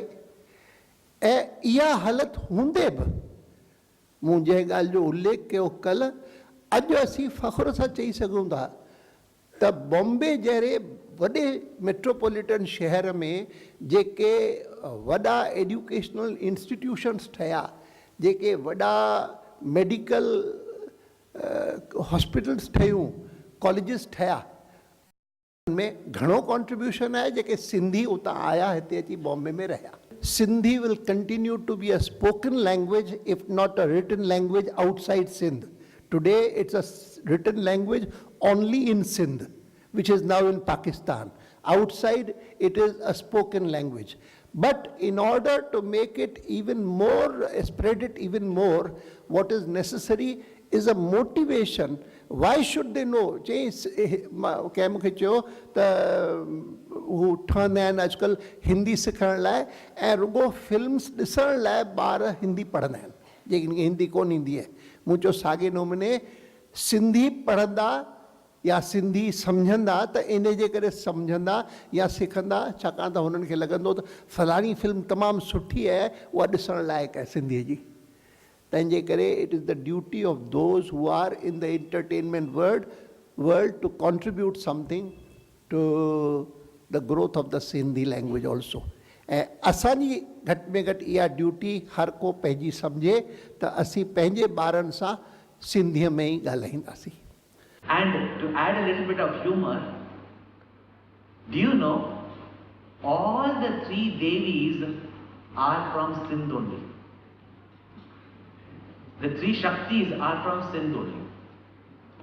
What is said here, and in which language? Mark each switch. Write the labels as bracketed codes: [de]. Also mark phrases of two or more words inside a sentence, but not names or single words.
[sd] ऐं इहा हालति हूंदे बि मूं जंहिं ॻाल्हि जो उल्लेख कयो कल्ह, अॼु असीं फ़ख़्र सां चई सघूं था त बॉम्बे जहिड़े वॾे मेट्रोपॉलिटन शहर में जेके वॾा [en] educational institutions [sd] ठहिया, जेके वॾा मेडिकल हॉस्पिटल्स ठहियूं, कॉलेजिस ठहिया, उनमें घणो कॉन्ट्रीब्यूशन आहे जेके सिंधी उतां आया हिते अची बॉम्बे में रहिया। [en] Sindhi will continue to be a spoken language if not a written language outside Sindh. Today it's a written language only in Sindh, which is now in Pakistan. Outside it is a spoken language. But in order to make it even more, spread it even more, what is necessary is a motivation. Why should they know? [sd] कंहिं मूंखे चयो त हू ठहंदा आहिनि अॼुकल्ह हिंदी सिखण लाइ ऐं रुगो फिल्म्स ॾिसण लाइ ॿार हिंदी पढ़ंदा आहिनि जेके हिंदी कोन ईंदी आहे। मूं चयो साॻे नमूने सिंधी पढ़ंदा या सिंधी सम्झंदा त इन जे करे सम्झंदा या सिखंदा, छाकाणि त हुननि खे लॻंदो त फलाणी फिल्म तमामु सुठी आहे, उहा ॾिसण लाइक़ु आहे सिंधीअ जी। तंहिंजे करे [en] it is the duty of those who are in the entertainment world to contribute something to the growth of the Sindhi language also. [sd] ऐं असांजी घटि में घटि इहा ड्यूटी हर को पंहिंजी सम्झे त असीं पंहिंजे ॿारनि सां सिंधीअ में ई ॻाल्हाईंदासीं। [en] And to add a little bit of humor, do you know all the 3 Devis are from Sindh only? The 3 Shaktis are from Sindh only.